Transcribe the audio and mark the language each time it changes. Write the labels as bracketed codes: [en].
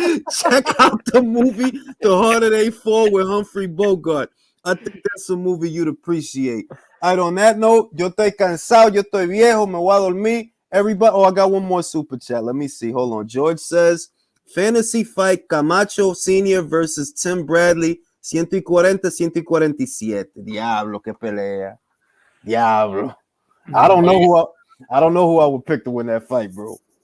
[en] Check out the movie The Harder They Fall with Humphrey Bogart. I think that's a movie you'd appreciate. All right, on that note, [es] yo estoy cansado, yo estoy viejo, me voy a dormir. [en] Everybody, I got one more super chat. Let me see. Hold on. George says, fantasy fight Camacho Sr. versus Tim Bradley, 140-147. [es] Diablo, qué pelea. Diablo. [en] I don't know who I would pick to win that fight, bro.